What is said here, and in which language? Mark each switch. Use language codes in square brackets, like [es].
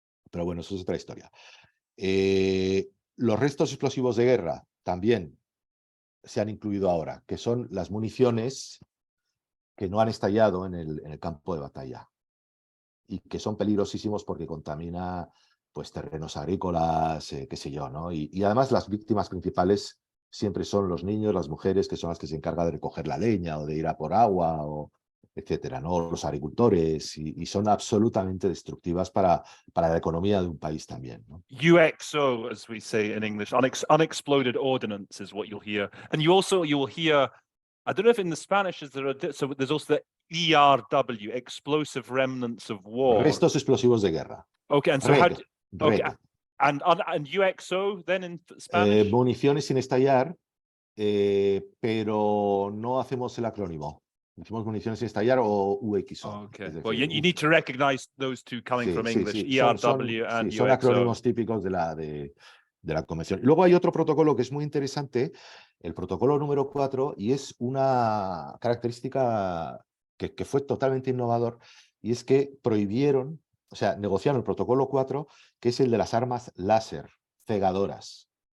[es] Pero bueno, eso es otra historia. Los restos explosivos de guerra también se han incluido ahora, que son las municiones que no han estallado en el campo de batalla y que son peligrosísimos porque contamina pues terrenos agrícolas, qué sé yo, ¿no? Y además las víctimas principales siempre son los niños, las mujeres, que son las que se encargan de recoger la leña o de ir a por agua, o etcétera, ¿no? Los agricultores, y son absolutamente destructivas para la economía de un país también, ¿no? [en] UXO, as we say in English, unexploded ordnance is what you'll hear. And you will hear, I don't know if in the Spanish so there's also the ERW, explosive remnants of war. [es] Restos explosivos de guerra. [en] Okay, and so okay, and UXO then in Spanish? [es] Municiones sin estallar, pero no hacemos el acrónimo. Decimos municiones sin estallar o UXO. [en] Okay, well, you need to recognize those two coming from English, ERW and UXO. [es] Son acrónimos típicos de la convención. Y luego hay otro protocolo que es muy interesante, el protocolo número 4, y es una característica que fue totalmente innovador, y es que prohibieron, o sea, negociaron el protocolo 4, que es el de las armas láser, cegadoras.